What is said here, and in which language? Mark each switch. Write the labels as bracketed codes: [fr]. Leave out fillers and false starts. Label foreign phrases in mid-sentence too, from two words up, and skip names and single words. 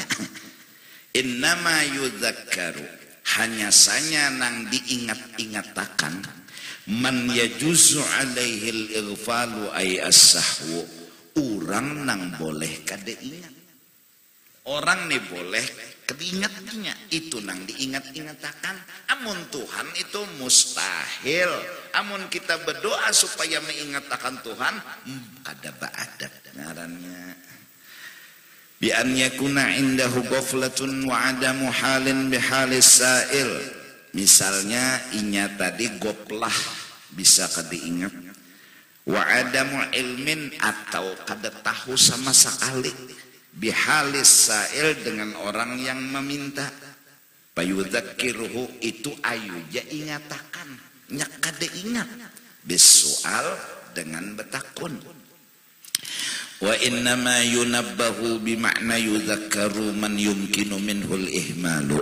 [ar] إنما يذكر, [bjn] hanya saja nang diingat-ingatakan [ar] من يجوز عليه الإغفال أي السهو, [bjn] orang nang boleh kada ingat. Orang nih boleh keingatnya itu nang diingat-ingatakan. Amun Tuhan itu mustahil. Amun kita berdoa supaya mengingatakan Tuhan, kada baadab ngarannya. [ar] بأن يكون عنده غفلة وعدم حال بحال السائل. [bjn] Misalnya inya tadi goplah bisa kada ingat, [ar] وعدم علم [bjn] atau kada tahu sama sekali [ar] بحال السائل [bjn] dengan orang yang meminta. Payudzakiruhu itu ayuja ingatakan nya kada ingat bisual dengan betakun. [ar] وإنما ينبه بمعنى يذكر من يمكن منه الإهمال.